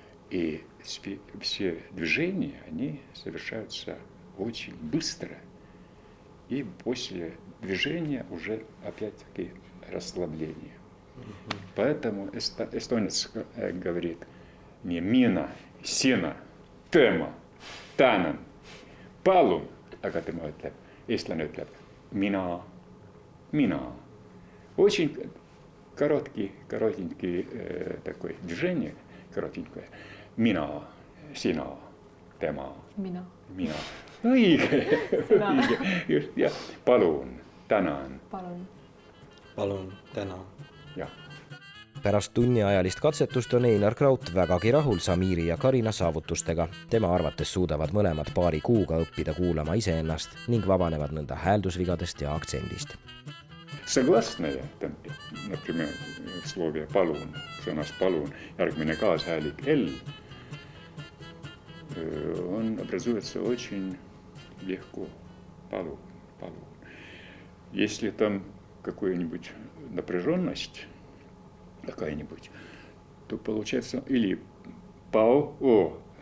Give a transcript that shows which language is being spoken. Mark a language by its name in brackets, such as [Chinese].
[Russian] И все движения, они совершаются очень быстро. И после движения уже опять-таки расслабление. Поэтому эстонец говорит не [Estonian] mina, sina, tema, tänan, palun, aga tema ütleb, eestlane ütleb mina. [Russian] Очень коротенький такое движение, коротенькое. [Estonian] Mina, sina, tema. Mina. Õige. Just, jah. Palun, tänan. Palun, tänan. Jah. Pärast tunniajalist katsetust on Einar Kraut vägagi rahul Samiri ja Karina saavutustega. Tema arvates suudavad mõlemad paari kuuga õppida kuulama iseennast ning vabanevad nõnda hääldusvigadest ja aktsendist. [Russian] Согласная, например, в слове «palun», [Estonian] sõnas «palun», järgmine kaashäälik L, [Russian] он образуется очень легко. [Estonian] «Palun». [Russian] Если там какая-нибудь напряженность, то получается или «palun».